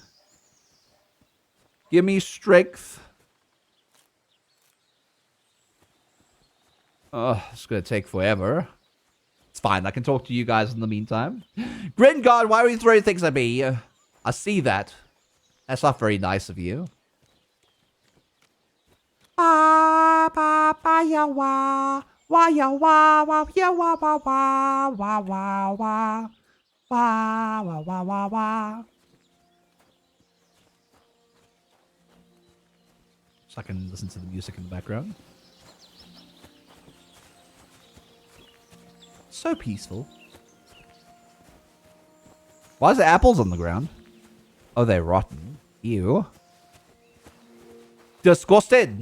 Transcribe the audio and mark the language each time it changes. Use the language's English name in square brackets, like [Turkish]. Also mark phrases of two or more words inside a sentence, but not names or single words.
[English] Give me strength. Oh, it's going to take forever. It's fine. I can talk to you guys in the meantime. Gringard, why are you throwing things at me? I see that. That's not very nice of you. Ba ba ba ya wa ya wa ya wa wa wa wa wa wa wa wa wa wa. So I can listen to the music in the background. So peaceful. Why is there apples on the ground? Oh, they're rotten. Ew. Disgusted.